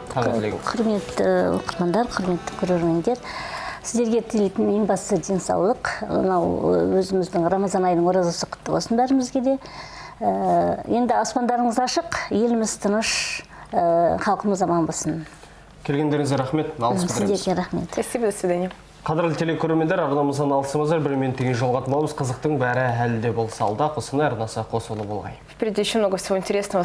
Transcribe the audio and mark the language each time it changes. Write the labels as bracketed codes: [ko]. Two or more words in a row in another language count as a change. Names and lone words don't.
[kk] Құрметті оқырмандар, құрметті көрермендер. Сіздерге тілейтін ең бастысы денсаулық. Өзіміздің Рамазан айының оразасы құтты болсын бәрімізге де. Енді аспандарыңыз ашық, еліміз тыныш, халқымыз аман болсын. Келгендеріңізге рахмет, алғыс білдіреміз. Сіздерге рахмет. [ru] Спасибо, до свидания. [kk] Қадірлі телекөрермендер, арнамыздан алысымыздар, бір минуттен жолғатмауымыз, қызықтың бәрі әлі де болса алда, қосыны арнасы қосылы болғай. [ru] Впереди еще много всего интересного.